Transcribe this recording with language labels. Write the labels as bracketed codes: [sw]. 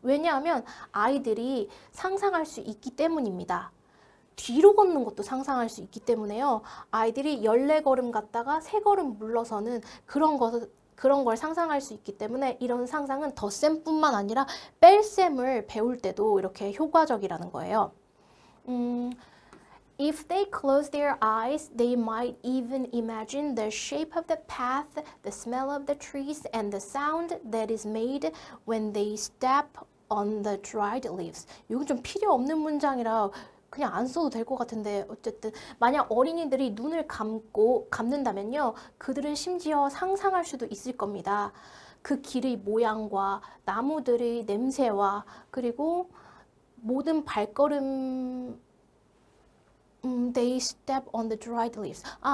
[ko] 왜냐하면 아이들이 상상할 수 있기 때문입니다. 뒤로 걷는 것도 상상할 수 있기 때문에요. 아이들이 14걸음 갔다가 3걸음 물러서는 그런 걸 상상할 수 있기 때문에 이런 상상은 덧셈뿐만 아니라 뺄셈을 배울 때도 이렇게 효과적이라는 거예요. [en] If they close their eyes, they might even imagine the shape of the path, the smell of the trees, and the sound that is made when they step on the dried leaves. [ko] 이건 좀 필요 없는 문장이라 그냥 안 써도 될 것 같은데 어쨌든 만약 어린이들이 눈을 감는다면요. 그들은 심지어 상상할 수도 있을 겁니다. 그 길의 모양과 나무들의 냄새와 그리고 모든 발걸음 [en] they step on the dried leaves.